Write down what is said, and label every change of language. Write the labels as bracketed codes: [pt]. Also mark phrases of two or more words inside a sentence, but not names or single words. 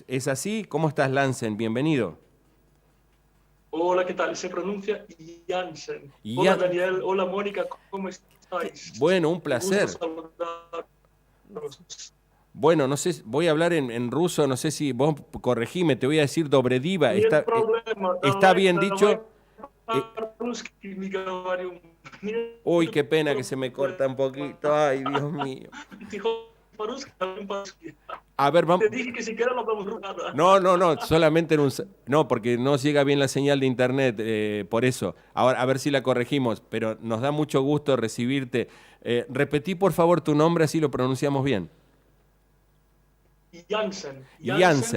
[es] ¿Es así? ¿Cómo estás, Lansen? Bienvenido. Hola, ¿qué tal? Se pronuncia Jansen. Y Hola, ya, Daniel. Hola, Mónica. ¿Cómo estáis? bueno, un Qué gusto placer. saludaros. Bueno, no sé, voy a hablar en ruso, no sé si vos corregime, te voy a decir Dobrediva. [ru] Нет проблема. [es] ¿Está [ru] Давай, [es] bien [ru] давай [es] dicho? Eh, [ru] по-русски не говорю. Нет [es] uy, qué pena que se me corta un poquito. [ru] проблема. [es] Ay, Dios mío. [ru] Si хочешь по-русски, говорим по-русски. [es] A ver, Te vamos. dije que siquiera no hablamos nada. No, no, no, solamente en un... No, porque no llega bien la señal de internet, por eso. Ahora, a ver si la corregimos, pero nos da mucho gusto recibirte. Repetí, por favor, tu nombre, así lo pronunciamos bien. Jansen. Jansen